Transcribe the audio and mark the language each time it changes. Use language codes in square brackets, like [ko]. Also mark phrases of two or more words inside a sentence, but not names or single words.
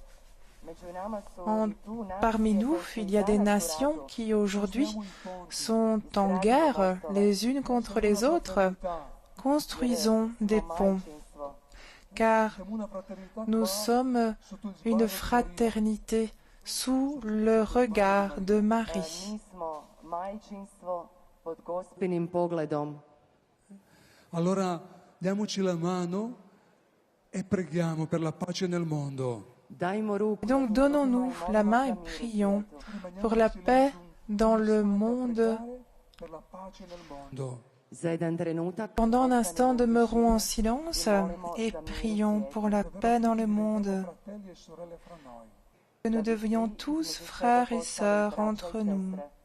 [fr] Parmi nous, il y a des nations qui aujourd'hui sont en guerre les unes contre les autres. Construisons des ponts, car nous sommes une fraternité sous le regard de Marie. [it] Allora diamoci la mano e preghiamo per la pace nel mondo. [fr] Donc donnons-nous la main et prions pour la paix dans le monde. Pendant un instant, demeurons en silence et prions pour la paix dans le monde. Que nous devenions tous frères et sœurs entre nous.